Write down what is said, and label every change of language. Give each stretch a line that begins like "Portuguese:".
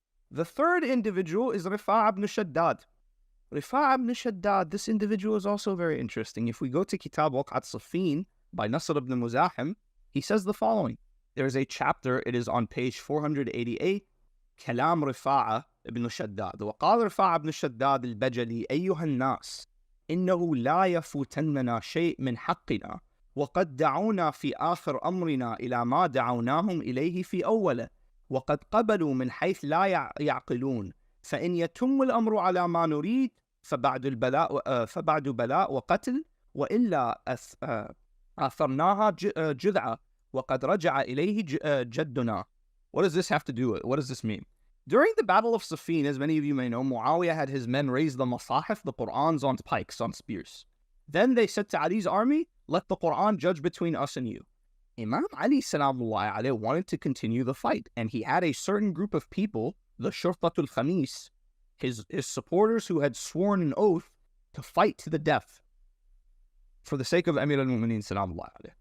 English: The third individual is Rifa'a ibn Shaddad. Rifa'a ibn Shaddad, this individual is also very interesting. If we go to Kitab Waqat Safin by Nasr ibn Muzahim, he says the following. There's a chapter, it is on page 488, Kalam Rifa'a ibn Shaddad.
Arabic: وقال رفاعة بن شداد البجلي أيها الناس إنه لا يفوتننا شيء من حقنا وقد دعونا في آخر أمرنا إلى ما دعوناهم إليه في أوله وقد قبلوا من حيث لا يعقلون فإن يتم الأمر على ما نريد فبعد بلاء وقتل وإلا أثرناها جذعة وقد رجع إليه جدنا.
English: What does this have to do with? What does this mean? During the Battle of Safin, as many of you may know, Muawiyah had his men raise the Masahif, the Qur'ans, on pikes, on spears. Then they said to Ali's army, "Let the Qur'an judge between us and you." Imam Ali salamullah alayhi wanted to continue the fight, and he had a certain group of people, the Shurtatul Khamis, his supporters who had sworn an oath to fight to the death for the sake of Amir al-Mu'mineen salamullah alayhi.